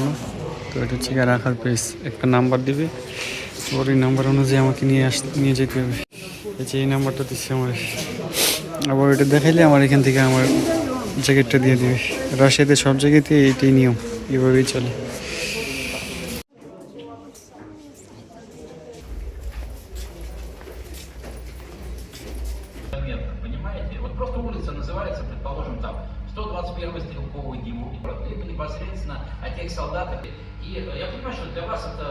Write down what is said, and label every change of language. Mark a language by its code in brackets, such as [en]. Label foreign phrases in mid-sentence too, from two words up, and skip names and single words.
[bn] তো এটা হচ্ছে রাখার পেস, একটা নাম্বার দিবে, ওর এই নাম্বার অনুযায়ী আমাকে নিয়ে যেতে হবে। এই নাম্বারটা দিচ্ছে আমার, আবার ওইটা দেখাইলে আমার এখান থেকে আমার জ্যাকেটটা দিয়ে দিবে। রাশিয়াতে সব জায়গাতে এইটাই নিয়ম, এভাবেই চলে। [ru] Понимаете? Вот просто улица называется, предположим, там 121-й стрелковый ГИМУ. Это непосредственно о тех солдатах. И я понимаю, что для вас это...